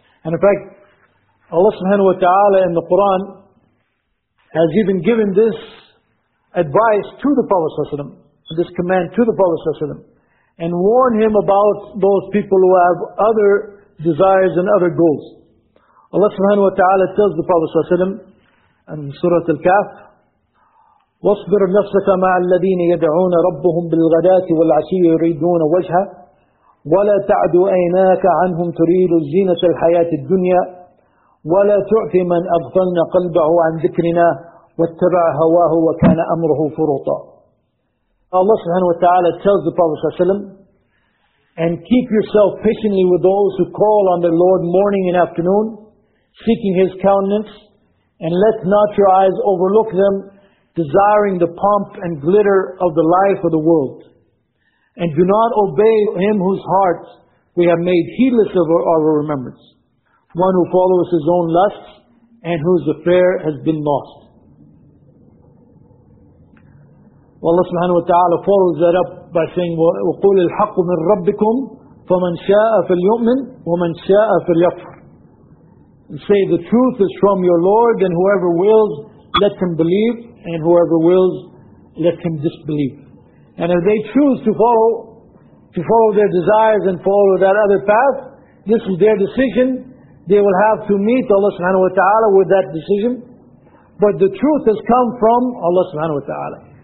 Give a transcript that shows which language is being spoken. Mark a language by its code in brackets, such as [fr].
[en] And in fact, Allah subhanahu wa ta'ala in the Quran has even given this advice to the Prophet sallallahu alaihi wasallam, this command to the Prophet ﷺ, and warn him about those people who have other desires and other goals. Allah subhanahu wa ta'ala tells the Prophet ﷺ in Surah Al-Kahf, [ar] وَاصْبِرْ نَفْسَكَ مَعَ الَّذِينَ يَدْعُونَ رَبُّهُمْ بِالْغَدَاةِ وَالْعَشِيِّ يُرِيدُونَ وَجْهَا وَلَا تَعْدُ أَيْنَاكَ عَنْهُمْ تُرِيدُ زِينَةَ الْحَيَاةِ الدُّنْيَا وَلَا تُعْفِ مَنْ أَغْفَلْنَا قَلْبَهُ عَنْ ذِكْرِنَا وَاتَّبَعَ هَوَاهُ وَكَانَ أَمْرُهُ فُرُطًا. [en] Allah subhanahu wa ta'ala tells the Prophet sallallahu alayhi wa sallam, and keep yourself patiently with those who call on the Lord morning and afternoon, seeking His countenance, and let not your eyes overlook them, desiring the pomp and glitter of the life of the world. And do not obey him whose heart we have made heedless of our remembrance, one who follows his own lusts, and whose affair has been lost. Allah subhanahu wa ta'ala follows that up by saying, [ar] وَقُولِ الْحَقُّ مِنْ رَبِّكُمْ فَمَنْ شَاءَ فَلْيُؤْمِنْ وَمَنْ شَاءَ فَلْيَكْفُرْ. [en] And say, the truth is from your Lord, and whoever wills, let him believe, and whoever wills, let him disbelieve. And if they choose to follow their desires and follow that other path, this is their decision. They will have to meet Allah subhanahu wa ta'ala with that decision. But the truth has come from Allah subhanahu wa ta'ala.